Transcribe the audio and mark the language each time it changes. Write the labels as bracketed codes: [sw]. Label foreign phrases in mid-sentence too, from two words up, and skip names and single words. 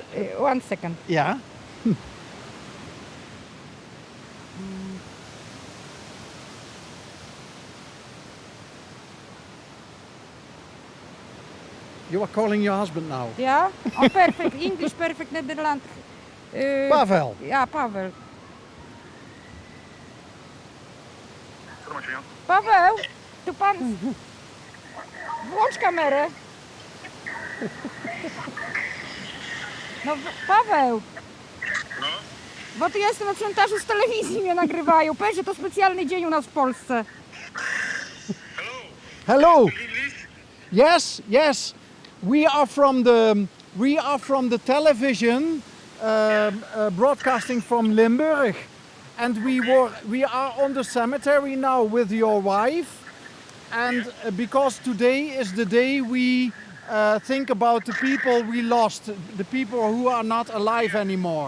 [en] 1 second. yeah. You are calling your husband now. Ja? Oh, perfect. English, perfect Nederland. Pavel. [nl] Ja, [pl] Paweł. Paweł, tu pan... Włącz kamerę. No, Paweł. Bo tu jestem na cmentarzu z telewizji, mnie nagrywają. Powiedz, że to specjalny dzień u nas w Polsce. [en] Hello. Yes, yes. We are from the television broadcasting from Limburg, and we are on the cemetery now with your wife, and because today is the day we think about the people we lost, the people who are not alive anymore.